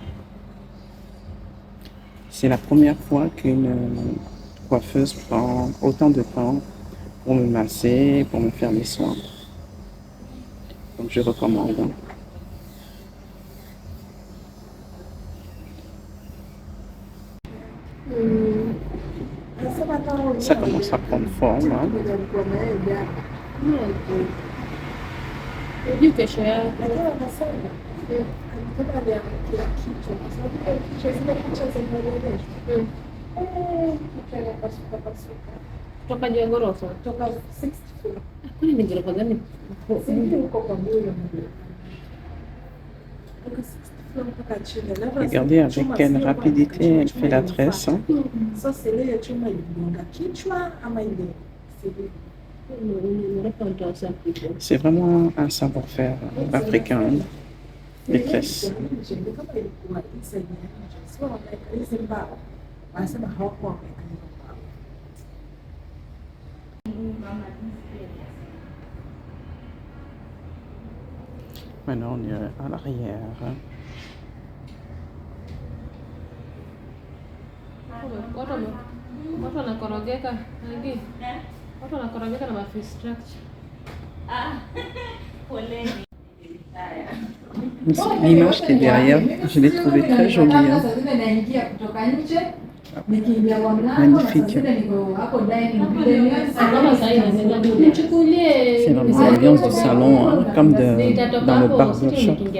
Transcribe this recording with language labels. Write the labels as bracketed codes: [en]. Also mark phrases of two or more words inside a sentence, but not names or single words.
[fr] C'est la première fois qu'une coiffeuse prend autant de temps pour me masser, pour me faire les soins. Donc je recommande. Ça commence à prendre forme. Hein. [sw] Toka juu ya ghorofa. Toka 60 floor. Kwani ni ghorofa gani? Sisi uko kwa moyo mmoja. Toka 60 floor mpaka chini. [fr] Regardez avec quelle rapidité elle fait la tresse. Hein. [sw] Sasa ile chuma iligonga kichwa ama ile [fr] c'est vraiment un savoir-faire africain, les tresses. Maintenant, on est à l'arrière. [sw] Watu wanakorogeka nani? Watu wanakorogeka na [en] face structure. [fr] L'image qui est derrière, je l'ai trouvée très jolie. Hein. Magnifique. C'est vraiment l'ambiance du salon, hein, comme dans le barbershop.